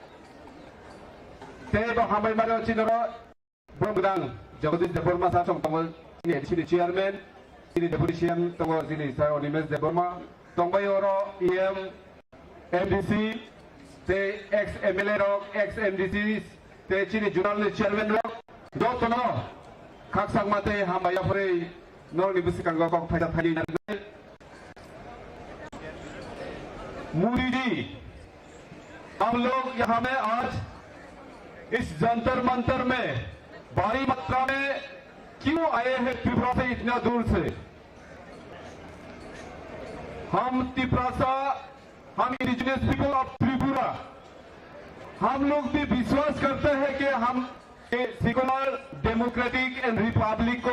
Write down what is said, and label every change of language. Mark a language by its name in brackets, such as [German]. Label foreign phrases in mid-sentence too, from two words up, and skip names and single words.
[Kok Borok] ते बा हामबाय मारियो चिनरो ब्रमदां जगदीश देवर्मा सासं तंगो सिनि चेयरमैन सिनि [English] deputy CM [Kok Borok] तंगो सिनि साय अनिमेश देवर्मा तंबाय ओरो ईएम एमडीसी ते [English] ex MLA [Kok Borok] रक [English] ex MDC [Kok Borok] ते सिनि जुनाल चेयरमैन रक दतनो खाकसां माते हामबाया फरे नरनि बुसिकांगो कक फायदा फायदि नागै [Hindi] मुरीदी हम लोग यहाँ में आज इस जंतर मंतर में भारी मात्रा में क्यों आए हैं त्रिपुरा से इतना दूर से हम त्रिपुरा से हम [English] indigenous people of Tripura [Hindi] हम लोग भी विश्वास करते हैं कि हम [English] secular democratic and republic [Hindi] को